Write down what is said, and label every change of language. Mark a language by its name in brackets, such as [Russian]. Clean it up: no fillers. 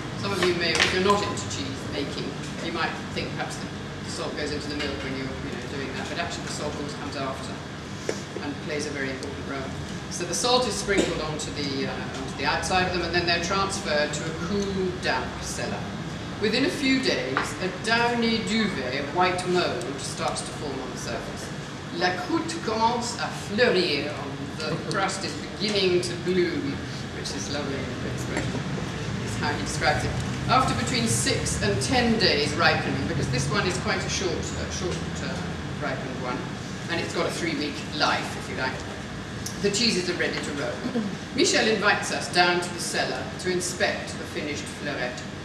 [English] Some of you may, if you're not into cheese making, you might think perhaps the salt goes into the milk when you're doing that, but actually the salt always comes after and plays a very important role. So the salt is sprinkled onto the outside of them, and then they're transferred to a cool, damp cellar. Within a few days, a downy duvet of white mold starts to form on the surface. [French] La croûte commence à fleurir. [English] The crust is beginning to bloom, which is lovely expression. Is how he describes it. After between 6 and 10 days ripening, because this one is quite a short ripened one, and it's got a 3-week life, if you like. The cheeses are ready to roll. Michel invites us down to the cellar to inspect the finished fleurette.